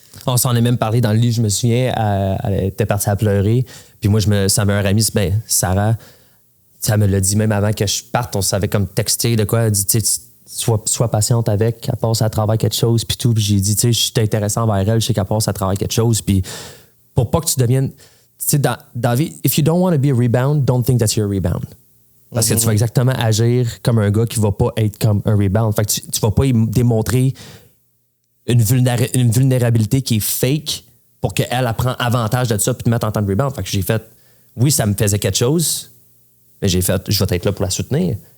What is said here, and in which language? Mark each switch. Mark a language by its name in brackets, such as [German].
[French] On s'en est même parlé dans le lit, je me souviens. Elle était partie à pleurer. Puis moi, ça m'a un ami, Sarah, elle me l'a dit même avant que je parte. On savait comme texter de quoi. Elle dit, tu sais, sois patiente avec, elle passe à travers quelque chose, puis tout. Puis j'ai dit, tu sais, je suis intéressant envers elle, je sais qu'elle passe à travers quelque chose. Puis pour pas que tu deviennes... Tu sais, dans la vie, [English] if you don't want to be a rebound, [French] don't think that you're a rebound. Parce que tu vas exactement agir comme un gars qui va pas être comme un rebound. Fait que tu vas pas y démontrer une vulnérabilité qui est fake pour qu'elle prenne avantage de ça puis te mettre en tant que rebound. Fait que j'ai fait, oui, ça me faisait quelque chose, mais j'ai fait, je vais être là pour la soutenir.